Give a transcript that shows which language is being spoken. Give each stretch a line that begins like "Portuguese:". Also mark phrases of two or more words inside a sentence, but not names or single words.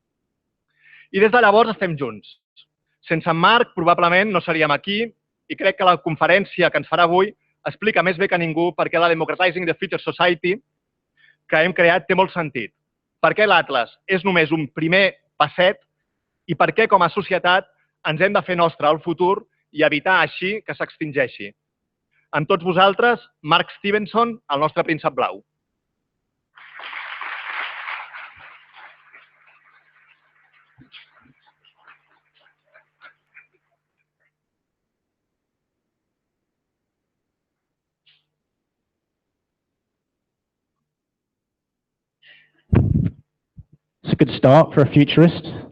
Catalan: I des de llavors estem junts. Sense en Marc, probablement no seríem aquí i crec que la conferència que ens farà avui explica més bé que ningú per què la Democratizing the Future Society que hem creat té molt sentit. Per què l'Atlas és només un primer passet i per què com a societat ens hem de fer nostre el futur i evitar així que s'extingeixi. Amb tots vosaltres, Mark Stevenson, el nostre príncep blau.
English: It's a good start for a futurist.